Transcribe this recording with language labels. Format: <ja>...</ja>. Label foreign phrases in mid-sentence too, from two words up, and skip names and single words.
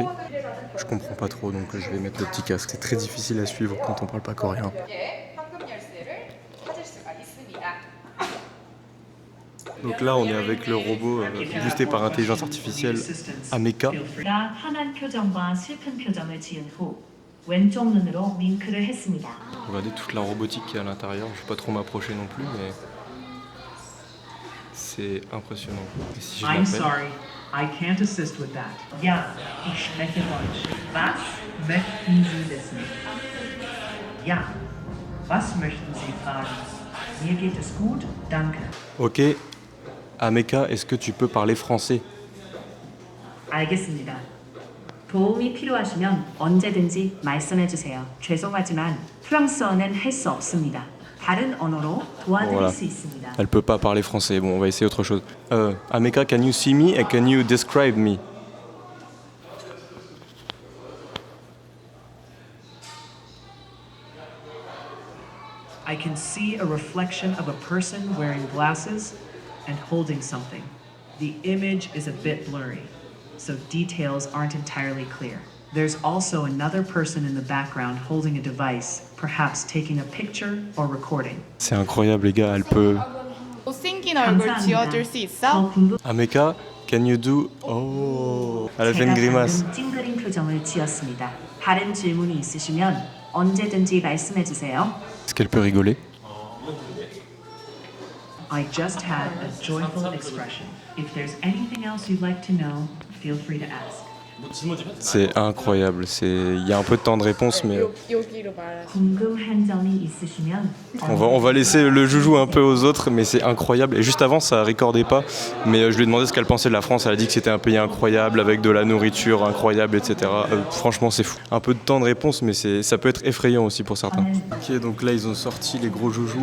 <fr>Je comprends pas trop donc je vais mettre le petit casque. C'est très difficile à suivre quand on parle pas coréen. Donc là on est avec le robot boosté par intelligence artificielle Ameka.</fr> <ko>왼쪽 눈으로 윙크를 했습니다.</ko> <fr>Regardez toute la robotique qui est à l'intérieur. Je vais pas trop m'approcher non plus, mais c'est impressionnant. Et si je</fr> <en>I'm</en> <fr>l'appelle,</fr> <en>sorry, I can't assist with that.</en> <de>Ja, ich spreche Deutsch. Was möchten Sie wissen? Ja, was möchten Sie fragen? Mir geht es gut, danke.</de> <fr>Ok, Ameka, est-ce que tu peux parler français?</fr> <ko>알겠습니다. 도움이 필요하시면 언제든지 말씀해 주세요. 죄송하지만 프랑스어는 할 수 없습니다. 다른 언어로 도와드릴</ko> <fr>Voilà.</fr> <ko>수 있습니다.</ko> <fr>Elle peut pas parler français. Bon, on va essayer autre chose.</fr> <en>Ameka, can you see me and can you describe me? I can see a reflection of a person wearing glasses and holding something. The image is a bit blurry, so details aren't entirely clear. There's also another person in the background holding a device, perhaps taking a picture or recording.</en> <fr>C'est incroyable, les gars. Elle peut.</fr> <ko>못생긴 얼굴 지어줄 수 있어? 더 궁금...</ko> <en>Ameka, can you do?</en> <fr>Oh, elle a fait une grimace.</fr> <ko>방금 찡그린 표정을 지었습니다. 다른 질문이 있으시면 언제든지 말씀해 주세요.</ko> <fr>Est-ce qu'elle peut rigoler?</fr> <en>I just had a joyful expression. If there's anything else you'd like to know, feel free to ask.</en> <fr>C'est incroyable. Il y a un peu de temps de réponse, mais</fr> <ko>여기로 말해. 궁금한 점이 있으시면</ko> <fr>on va laisser le joujou un peu aux autres, mais c'est incroyable. Et juste avant, ça recordait pas, mais je lui ai demandé ce qu'elle pensait de la France. Elle a dit que c'était un pays incroyable, avec de la nourriture incroyable, etc. Franchement, c'est fou. Un peu de temps de réponse, mais ça peut être effrayant aussi pour certains. Ok, donc là, ils ont sorti les gros joujous.</fr>